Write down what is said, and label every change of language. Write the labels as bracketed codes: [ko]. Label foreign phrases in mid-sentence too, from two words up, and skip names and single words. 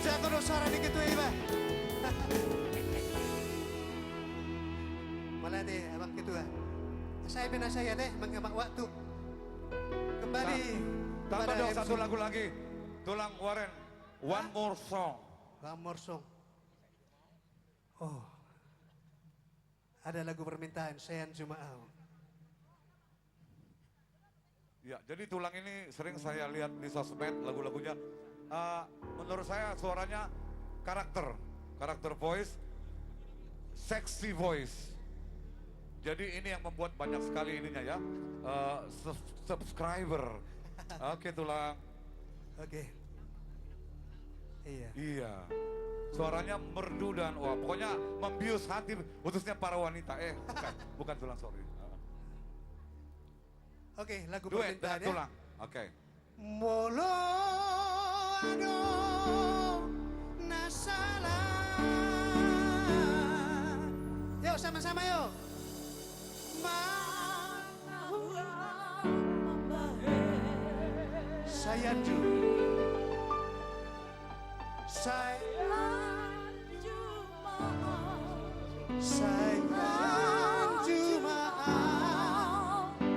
[id] Padu suara dikit tuh Iba. Malah deh abang gitu ah. Saya benar saya deh mengemak waktu. Kembali. Tambah dong MC. satu lagu lagi. Tulang Waren. [en] One more song. One more song. [id] Oh. Ada lagu permintaan Sayan Jumaau. Ya, jadi Tulang ini sering saya lihat di sosmed lagu-lagunya. Menurut saya suaranya karakter voice, [en] sexy voice. [id] Jadi ini yang membuat banyak sekali ininya ya, subscriber. Oke Tulang. Oke. Iya. Iya. Suaranya merdu dan wah pokoknya membius hati khususnya para wanita. Bukan Tulang sorry. Oke, lagu Duet permintaan dan ya. Tulang. Oke. [bbc] Molo ado nasala. [id] Yuk sama-sama yuk. Sayanju. Sayanju maaf.